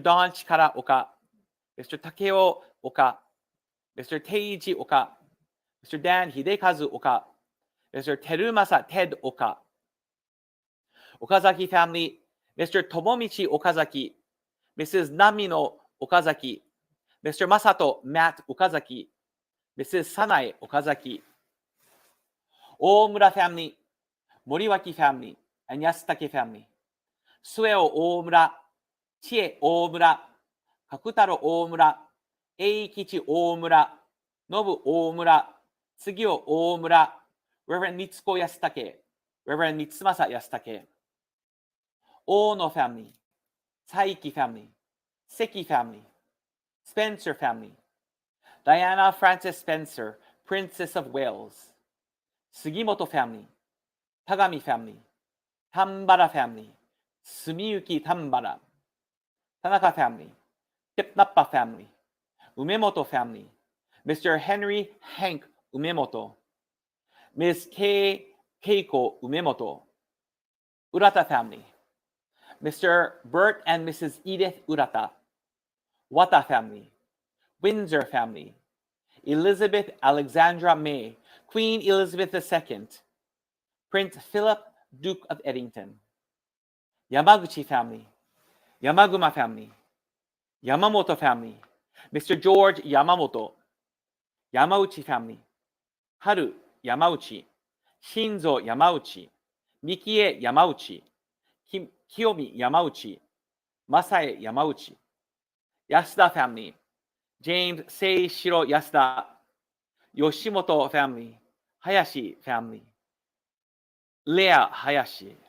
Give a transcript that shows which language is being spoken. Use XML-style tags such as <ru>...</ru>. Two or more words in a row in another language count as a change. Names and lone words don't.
<en>Don Chikara Oka. Mr. Takeo Oka. Mr. Teiji Oka. Mr. Dan Hidekazu Oka. Mr. Terumasa Ted Oka. Okazaki family. Mr. Tomomichi Okazaki. Mrs. Namino Okazaki. Mr. Masato Matt Okazaki. Mrs. Sanae Okazaki. Omura family. Moriwaki family. And Yasutake family. Sueo Omura. Chie Omura. Kakutaro Omura. Eikichi Omura. Nobu Omura. Tsugio Omura. Reverend Mitsuko Yasutake. Reverend Mitsumasa Yasutake. Ono family. Saiki family. Seki family. Spencer family. Diana Frances Spencer, Princess of Wales. Sugimoto family. Tagami family. Tambara family. Sumiyuki Tambara. Tanaka family. Kipnappa family. Umemoto family. Mr. Henry Hank Umemoto. Ms. Keiko Umemoto. Urata family. Mr. Bert and Mrs. Edith Urata. Wata family. Windsor family. Elizabeth Alexandra May. Queen Elizabeth II. Prince Philip, Duke of Eddington. Yamaguchi family. Yamaguma family. Yamamoto family. Mr. George Yamamoto. Yamauchi family. Haru Yamauchi. Shinzo Yamauchi. Mikie Yamauchi. Kiyomi Yamauchi. Masae Yamauchi. Yasuda family. James Seishiro Yasuda. Yoshimoto family. Hayashi family. Leah Hayashi.</en>